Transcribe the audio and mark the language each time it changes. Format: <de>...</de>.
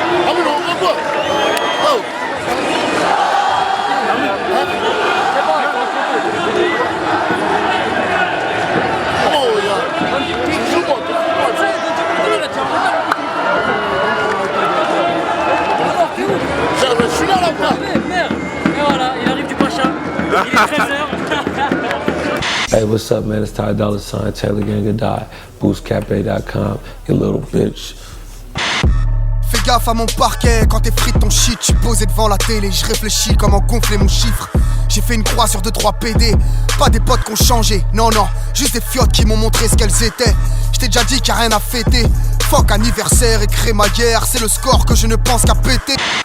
<fr>Amine, on voit quoi? Oh. Je suis là là-bas. Merde. Et voilà, il arrive du Pacha. Il est 13h.</fr> <en>Hey, what's up, man? It's Ty Dolla $ign, Taylor Gang of Die, BoostCafe.com, you little bitch.</en> <fr>Fais gaffe à mon parquet, quand t'es frites ton shit, je suis posé devant la télé, je réfléchis comment gonfler mon chiffre. J'ai fait une croix sur 2-3 PD, pas des potes qui ont changé, non, juste des fiottes qui m'ont montré ce qu'elles étaient. J't'ai déjà dit qu'il y a rien à fêter, fuck anniversaire et crémaillère, c'est le score que je ne pense qu'à péter.</fr>